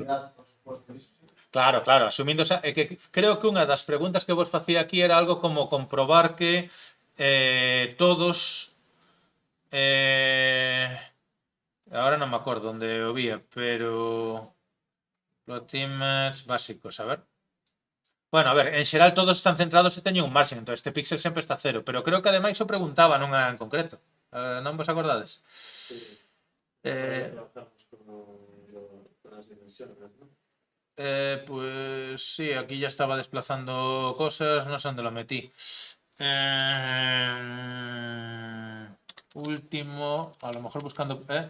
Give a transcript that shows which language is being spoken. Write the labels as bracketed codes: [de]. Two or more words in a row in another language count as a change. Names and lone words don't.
[gl] Claro, asumindo esa, que creo que unha das preguntas que vos facía aquí era algo como comprobar que todos ahora non me acordo onde o vía, pero [en] plot image [gl] básicos, a ver. Bueno, a ver, en xeral todos están centrados e teñen un marxen, entón este píxel sempre está cero, pero creo que ademais o preguntaba nunha en concreto. Non vos acordades? [es] Trabajamos con las dimensiones, ¿no? Pues sí, aquí ya estaba desplazando cosas, no sé dónde lo metí. Último, a lo mejor buscando...